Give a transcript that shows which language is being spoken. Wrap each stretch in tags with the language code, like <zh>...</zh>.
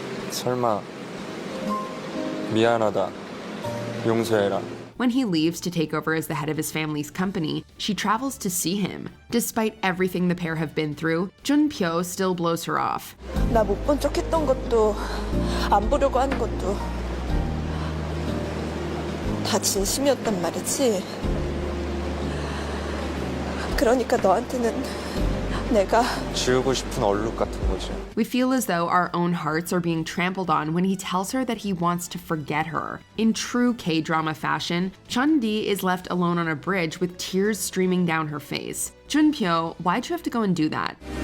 <ko>설마 미안하다. 용서해라.</ko> <en>When he leaves to take over as the head of his family's company, she travels to see him. Despite everything the pair have been through, Jun-pyo still blows her off.</en> <ko>나 못 본 척 했던 것도 안 보려고 하는 것도 다 진심이었단 말이지. 그러니까 너한테는 내가 지우고 싶은 얼룩 같은 거지.</ko> <en>We feel as though our own hearts are being trampled on when he tells her that he wants to forget her. In true K-drama fashion, Chun-di is left alone on a bridge with tears streaming down her face. Jun-pyo, why'd you have to go and do that?</en>